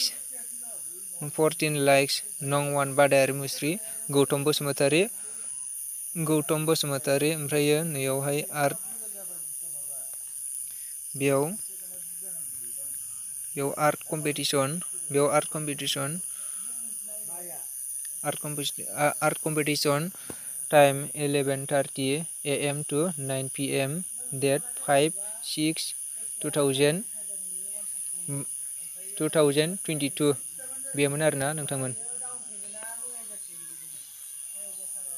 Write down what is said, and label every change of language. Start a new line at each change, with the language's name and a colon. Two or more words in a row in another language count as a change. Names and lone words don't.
Bodo: लाइक्स नंगवान बादायारि मुस्रि गौतम बसुमतारी ओमफ्रायो नैयावहाय आर्ट बेयाव
English: art competition time 11:30 AM to 9 PM date 5/6/2022
Bodo: बेमोन आरोना नोंथांमोन